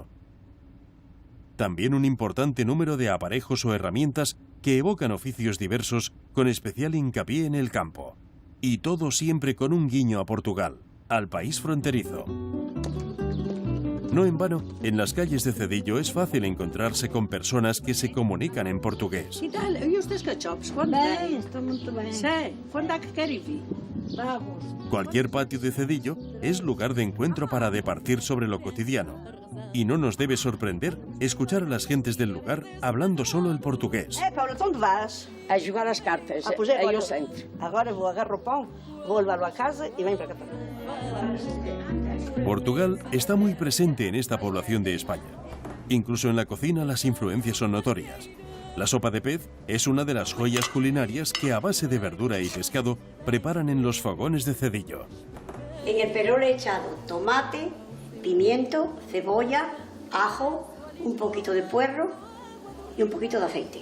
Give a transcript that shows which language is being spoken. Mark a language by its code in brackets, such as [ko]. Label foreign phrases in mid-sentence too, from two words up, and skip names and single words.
[es] También un importante número de aparejos o herramientas que evocan oficios diversos con especial hincapié en el campo. Y todo siempre con un guiño a Portugal, al país fronterizo. No en vano, en las calles de Cedillo es fácil encontrarse con personas que se comunican en portugués. [pt] Que tal? E os teus cachopos? Quando Bem, vem? estou muito bem. Sei. Quando é que querem vir? Vamos. [es] Cualquier patio de Cedillo es lugar de encuentro para departir sobre lo cotidiano. Y no nos debe sorprender escuchar a las gentes del lugar hablando solo el portugués. [pt] Paulo, então onde vas? A jogar as cartas. Pois é, Aí agora, ao centro. agora vou agarrar o pão, vou levá-lo a casa e venho para cá também. [es] Portugal está muy presente en esta población de España. Incluso en la cocina las influencias son notorias. La sopa de pez es una de las joyas culinarias que a base de verdura y pescado preparan en los fogones de Cedillo. En el perol he echado tomate, pimiento, cebolla, ajo, un poquito de puerro y un poquito de aceite.